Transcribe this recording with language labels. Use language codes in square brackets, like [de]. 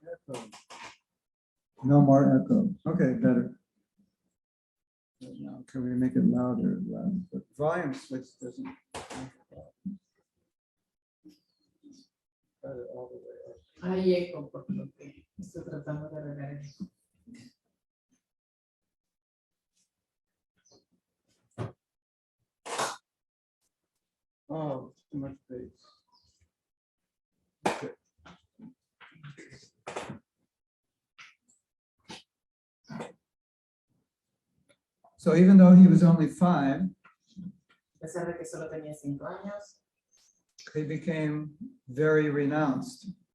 [en] Echo. No more echo. Okay, better. Now, can we make it louder? The volume switch doesn't. Cut it all the way up. [es] hay eco por lo que estoy tratando de arreglar eso. [en] Oh, too much bass. Okay. So even though he was only 5, [es] A pesar de que solo tenía 5 años, [en] he became very renounced.